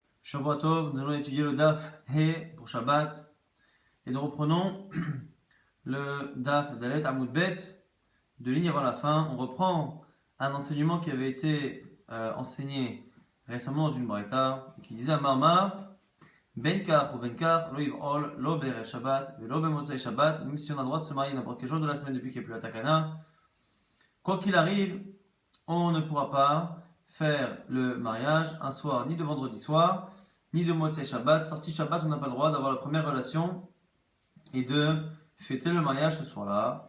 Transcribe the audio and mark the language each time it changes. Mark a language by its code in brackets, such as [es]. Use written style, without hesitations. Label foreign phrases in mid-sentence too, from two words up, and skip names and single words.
[he] שבוע טוב, [fr] nous allons étudier le [he] דף ה [fr] pour Shabbat et nous reprenons le [he] דף ד עמוד ב [fr] de ligne avant la fin. On reprend un enseignement qui avait été enseigné récemment dans une braïta qui disait à Marmar Benkar ou Benkar, [he] לא יבעול, לא בערב שבת, לא במוצאי שבת, [fr] même si on a le droit de se marier n'importe quel jour de la semaine depuis qu'il n'y a plus la takana. Quoi qu'il arrive, on ne pourra pas faire le mariage un soir, ni de vendredi soir, ni de [he] מוצאי שבת. [fr] Sorti Shabbat, on n'a pas le droit d'avoir la première relation et de fêter le mariage ce soir-là.